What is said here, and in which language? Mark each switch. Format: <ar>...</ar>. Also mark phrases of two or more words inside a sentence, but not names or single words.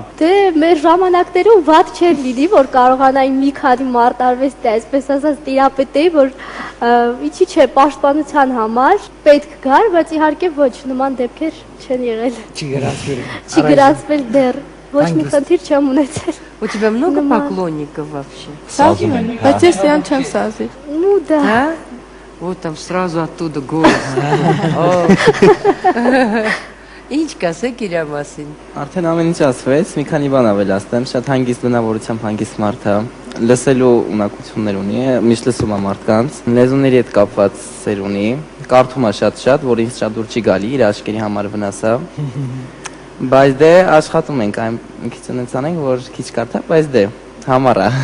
<hy>Դե մեր ժամանակներում վատ չէր լինի, որ կարողանայի մի քանի մարտարվեստի, այսպես ասած, տիրապետեի, որ ինչի՞ չէ, պաշտպանության համար պետք գար, բայց իհարկե ոչ, նման դեպքեր չեն եղել։ Չի գրանցվել։ Չի գրանցվել դեռ, ոչ մի խնդիր չեմ ունեցել։</hy> <ru>У тебя много поклонников вообще?</ru> <hy>Սազում եմ, բայց ես իրան չեմ սազի։</hy> <ru>Ну да. Да? Вот там сразу оттуда голос.</ru> <hy>Ինչ կասեք իր մասին։ Արդեն ամեն ինչ ասվեց, մի քանի բան ավելացնեմ, շատ հանգիստ բնավորությամբ հանգիստ մարդ է, լսելու ունակություններ ունի, միշտ լսում է մարդկանց, լեզուների հետ կապված սեր ունի, կարդում է շատ, որ ինձ շատ դուր չի գալի, իր աչքերի համար վնաս է։ Բայց դե աշխատում ենք, այն մի քիչ ունենց անենք, որ քիչ կարդա, բայց դե համար է։</hy>